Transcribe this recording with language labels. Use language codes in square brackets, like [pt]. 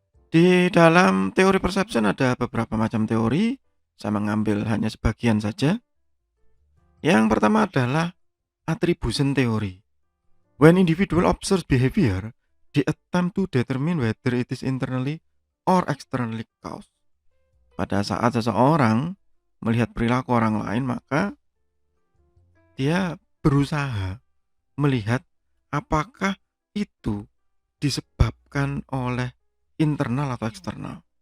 [id] Di dalam teori perception ada beberapa macam teori. Saya mengambil hanya sebagian saja. Yang pertama adalah attribution theory. [en] When individual observes behavior, they attempt to determine whether it is internally or externally caused. [id] Pada saat seseorang melihat perilaku orang lain, maka dia berusaha melihat apakah itu disebabkan oleh internal atau eksternal.